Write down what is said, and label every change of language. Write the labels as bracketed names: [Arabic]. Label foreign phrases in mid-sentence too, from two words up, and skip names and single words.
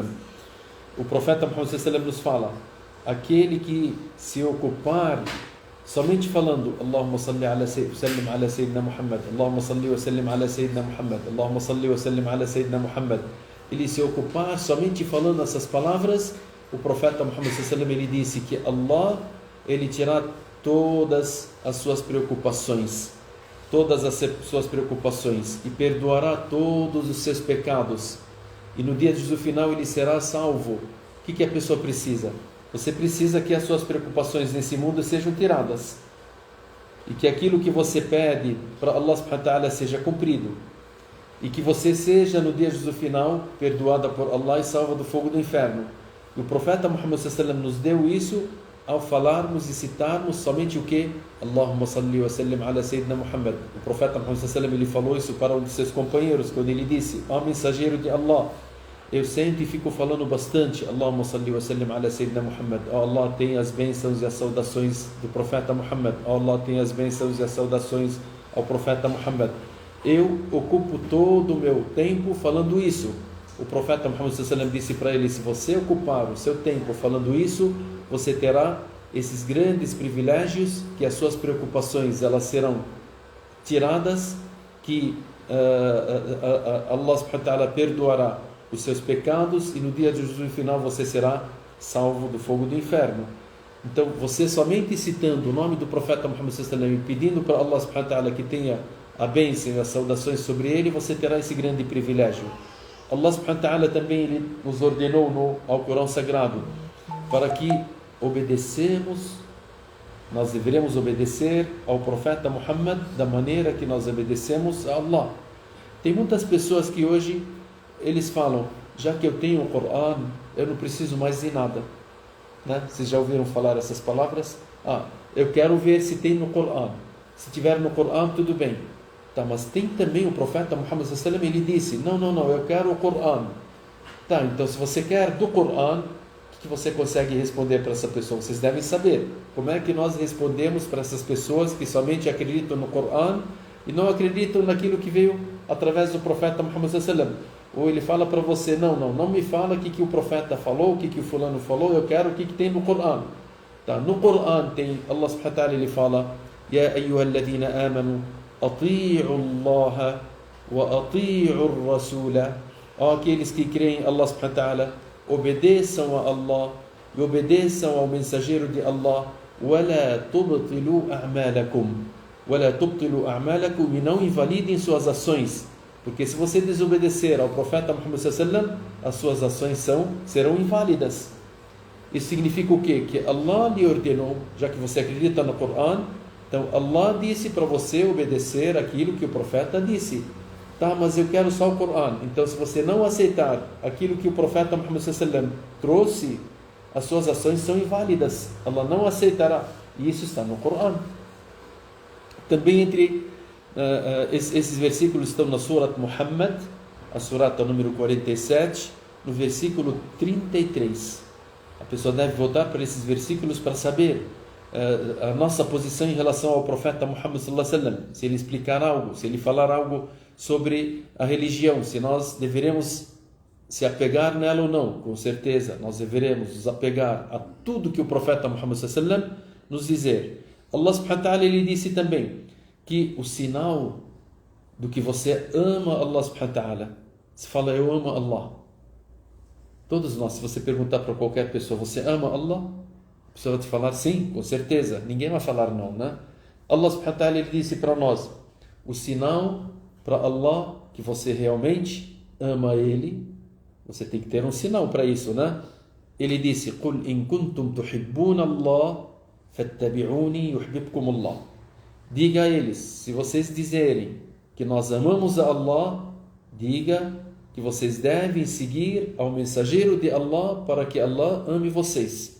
[Portuguese] O profeta Muhammad [Arabic] صلى الله عليه وسلم [Portuguese] nos fala: aquele que se ocupar somente falando [Arabic] اللهم صل وسلم على سيدنا محمد، اللهم صل وسلم على سيدنا محمد، اللهم صل وسلم على سيدنا محمد, [Portuguese] ele se ocupar somente falando essas palavras, o profeta Muhammad [Arabic] صلى الله عليه وسلم [Portuguese] ele disse que Allah ele tirar todas as suas preocupações, e perdoará todos os seus pecados, e no dia de juízo final ele será salvo. O que a pessoa precisa? Você precisa que as suas preocupações nesse mundo sejam tiradas, e que aquilo que você pede para Allah [Arabic] سبحانه وتعالى [Portuguese] seja cumprido, e que você seja no dia de juízo final perdoada por Allah e salva do fogo do inferno. E o profeta Muhammad [Arabic] صلى الله عليه وسلم [Portuguese] nos deu isso ao falarmos e citarmos somente o que? [Arabic] اللهم صل وسلم على سيدنا محمد. [Portuguese] O profeta Muhammad [Arabic] صلى الله عليه وسلم [Portuguese] ele falou isso para um de seus companheiros, quando ele disse: ó mensageiro de Allah, eu sempre fico falando bastante [Arabic] اللهم صل وسلم على سيدنا محمد. [Portuguese] Ó Allah, tem as bênçãos e as saudações do profeta Muhammad. Ó Allah, tem as bênçãos e as saudações ao profeta Muhammad. Eu ocupo todo o meu tempo falando isso. O profeta Muhammad [Arabic] صلى الله عليه وسلم [Portuguese] disse para ele: se você ocupar o seu tempo falando isso, você terá esses grandes privilégios, que as suas preocupações elas serão tiradas, que Allah [Arabic] سبحانه وتعالى [Portuguese] perdoará os seus pecados, e no dia do juízo final você será salvo do fogo do inferno. Então você somente citando o nome do profeta Muhammad [Arabic] صلى الله عليه وسلم [Portuguese] e pedindo para Allah [Arabic] سبحانه وتعالى [Portuguese] que tenha a bênção e as saudações sobre ele, você terá esse grande privilégio. Allah [Arabic] سبحانه وتعالى [Portuguese] também ele nos ordenou no Alcorão Sagrado para que nós deveremos obedecer ao profeta Muhammad da maneira que nós obedecemos a Allah. Tem muitas pessoas que hoje eles falam: já que eu tenho o Corão, eu não preciso mais de nada, né? Vocês já ouviram falar essas palavras? Eu quero ver se tem no Corão. Se tiver no Corão, tudo bem. Tá, mas tem também o profeta Muhammad [Arabic] صلى الله عليه وسلم, [Portuguese] ele disse: não, eu quero o Corão. Tá, então se você quer do Corão, O que você consegue responder para essa pessoa? Vocês devem saber. Como é que nós respondemos para essas pessoas que somente acreditam no Corão e não acreditam naquilo que veio através do profeta Muhammad [Arabic] صلى الله عليه وسلم? [Portuguese] Ou ele fala para você, não me fala o que o profeta falou, o que o fulano falou, eu quero o que tem no Corão. Tá? No Corão tem, [Arabic] الله سبحانه وتعالى, [Portuguese] ele fala, [Arabic] يا أيها الذين آمنوا، أطيعوا الله وأطيعوا الرسول. [Portuguese] Ó, aqueles que creem, Allah [Arabic] سبحانه وتعالى, [Portuguese] obedeçam a Allah e obedeçam ao mensageiro de Allah. [Arabic] وَلَا تُبْطِلُوا أَعْمَالَكُمْ وَلَا تُبْطِلُوا أَعْمَالَكُمْ. [Portuguese] E não invalidem suas ações. Porque se você desobedecer ao profeta Muhammad [Arabic] صلى الله عليه وسلم, [Portuguese] as suas ações serão inválidas. Isso significa o quê? Que Allah lhe ordenou, já que você acredita no Corão, então Allah disse para você obedecer aquilo que o profeta disse. Tá, mas eu quero só o Corão. Então, se você não aceitar aquilo que o profeta Muhammad [Arabic] صلى الله عليه وسلم [Portuguese] trouxe, as suas ações são inválidas. Allah não aceitará. E isso está no Corão. Também entre esses versículos estão na Surat Muhammad, a Surata número 47, no versículo 33. A pessoa deve voltar para esses versículos para saber a nossa posição em relação ao profeta Muhammad [Arabic] صلى الله عليه وسلم. [Portuguese] Se ele explicar algo, se ele falar algo sobre a religião, se nós deveremos se apegar nela ou não. Com certeza, nós deveremos nos apegar a tudo que o profeta Muhammad [Arabic] صلى الله عليه وسلم [Portuguese] nos dizer. [Arabic] الله سبحانه وتعالى, [Portuguese] ele disse também que o sinal do que você ama Allah [Arabic] سبحانه وتعالى, [Portuguese] se fala eu amo Allah. Todos nós, se você perguntar para qualquer pessoa, você ama Allah? A pessoa vai te falar sim, com certeza. Ninguém vai falar não, né? [Arabic] الله سبحانه وتعالى, [Portuguese] ele disse para nós, o sinal para Allah que você realmente ama Ele, você tem que ter um sinal para isso, né? Ele disse, [Arabic] قُلْ إِن كُنْتُمْ تُحِبُّونَ اللَّهَ فَاتَّبِعُونِي يُحْبِبْكُمُ اللَّهُ. [Portuguese] Diga a eles, se vocês dizerem que nós amamos a Allah, diga que vocês devem seguir ao mensageiro de Allah para que Allah ame vocês.